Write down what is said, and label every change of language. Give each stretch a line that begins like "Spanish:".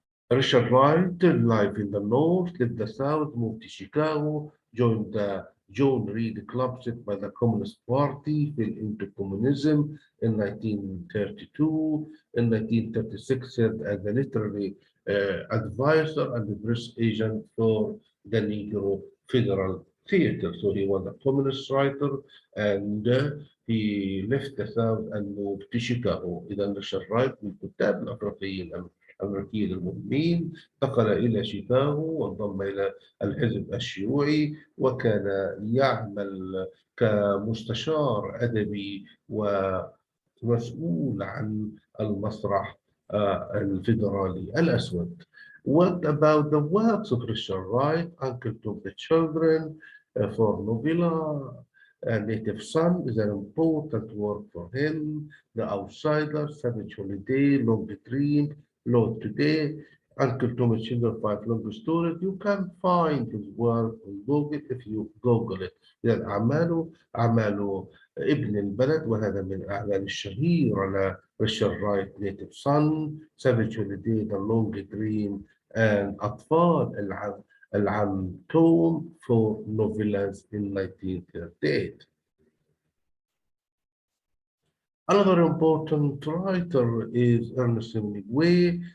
English: Richard Wright lived in the North, left the South, moved to Chicago, joined the John Reed Club set by the Communist Party, fell into communism in 1932. In 1936, served as a literary advisor and press agent for the Negro Federal Theater. So he was a communist writer and he left the South and moved to Chicago.
Arabic: إذا ريتشارد رايت من الكتاب الأفريقيين الأمريكيين المهمين، انتقل إلى شيكاغو وانضم إلى الحزب الشيوعي، وكان يعمل كمستشار أدبي ومسؤول عن المسرح الفيدرالي الأسود.
English: What about the works of Richard Wright? Uncle to the Children, for Novella, Native Son is an important work for him. The Outsider, Savage Holiday, Long Dream, Lord Today, Uncle Thomas Children, Five Long Stories. You can find his work on Google if you Google it.
Arabic: يعني أعماله ابن البلد، وهذا من الأعمال الشهيرة لريتشارد رايت.
English: Native Son, Savage Holiday, The Long Dream, and أطفال العم Tom for novellas in 1938. Another important writer is Ernest Hemingway.